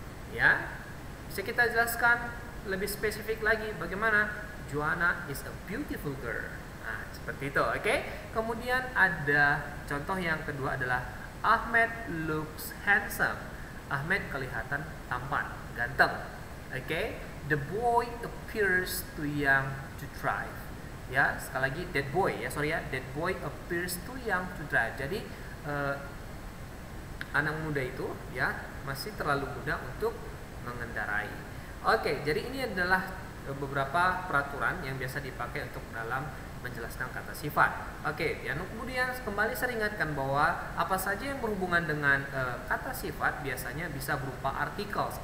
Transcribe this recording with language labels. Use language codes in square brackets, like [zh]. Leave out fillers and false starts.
[id] Ya, bisa kita jelaskan lebih spesifik lagi bagaimana [en] Joanna is a beautiful girl. [id] Nah, seperti itu, oke? Kemudian ada contoh yang kedua adalah [en] Ahmed looks handsome. [id] Ahmed kelihatan tampan, ganteng. Oke? [en] The boy appears too young to drive. [id] Ya, sekali lagi [en] that boy ya, sorry ya, that boy appears too young to drive. [id] Jadi anak muda itu ya masih terlalu muda untuk mengendarai. Oke, jadi ini adalah beberapa peraturan yang biasa dipakai untuk dalam menjelaskan kata sifat. Oke, yang kemudian kembali saya ingatkan bahwa apa saja yang berhubungan dengan kata sifat biasanya bisa berupa articles.